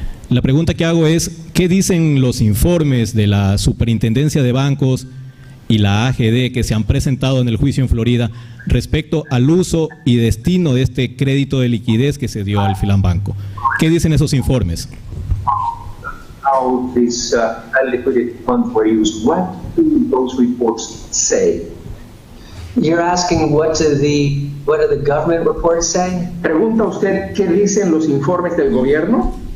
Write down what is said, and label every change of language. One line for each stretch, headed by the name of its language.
Spanish: La pregunta que hago es, ¿qué dicen los informes de la Superintendencia de Bancos y la AGD que se han presentado en el juicio en Florida respecto al uso y destino de este crédito de liquidez que se dio al Filanbanco? ¿Qué dicen esos informes?
English: How these liquidity funds were used. What do those reports say? You're asking what do the government reports say?
Spanish: ¿Pregunta usted qué dicen los informes del gobierno?